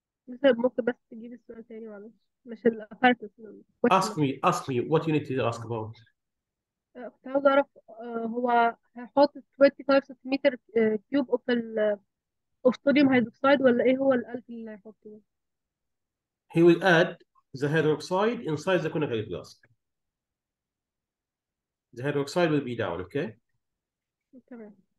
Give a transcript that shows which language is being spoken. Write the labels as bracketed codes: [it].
[ar] مستر ممكن بس تجيب السؤال تاني معلش مش الاباراتس. [en] Ask me what you need to ask about. [ar] كنت عاوز اعرف هو هيحط 25 سنتيمتر كيوب اوف صوديوم هيدروكسيد ولا ايه هو الألف اللي هيحطه ده؟ [en] He will add the hydroxide inside the conical flask. The hydroxide will be down, okay? [ar] تمام.